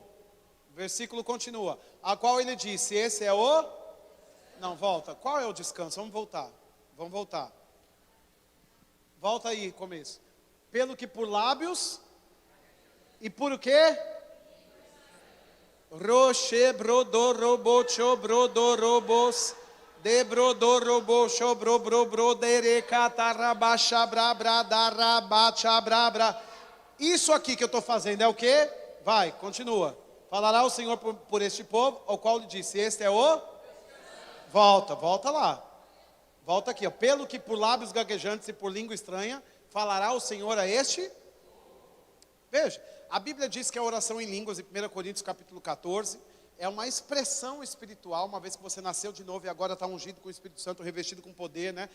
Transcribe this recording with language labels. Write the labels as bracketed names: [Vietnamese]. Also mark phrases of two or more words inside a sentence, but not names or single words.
[Portuguese] O versículo continua. A qual ele disse, esse é o... Não, volta. Qual é o descanso? Vamos voltar. Vamos voltar. Volta aí, começo. Pelo que por lábios e por o quê? Roche brodorobo chobrodorobos. Debrodorobo chobrobrodoroderecatarabachabra. Isso aqui que eu estou fazendo é o quê? Vai, continua. Falará o Senhor por este povo, ao qual lhe disse, este é o... Volta lá. Volta aqui, ó. Pelo que por lábios gaguejantes e por língua estranha, falará o Senhor a este... Veja, a Bíblia diz que a oração em línguas, em 1 Coríntios capítulo 14, é uma expressão espiritual, uma vez que você nasceu de novo e agora está ungido com o Espírito Santo, revestido com poder, né?